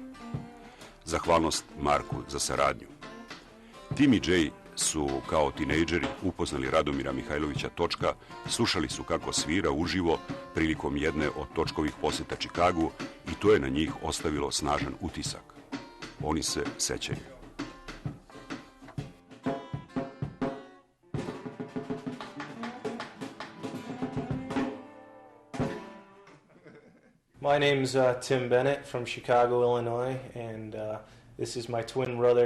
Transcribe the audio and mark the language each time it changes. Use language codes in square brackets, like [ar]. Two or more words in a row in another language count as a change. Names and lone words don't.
[sr] Zahvalnost Marku za saradnju. Tim i Džej su kao tinejdžeri upoznali Radomira Mihalovića Točka, slušali su kako svira uživo prilikom jedne od Točkovih posjeta Čikagu i to je na njih ostavilo snažan utisak. Oni se sećaju. [en] My name's Tim Benet from Chicago, Illinois, and this is my twin brother,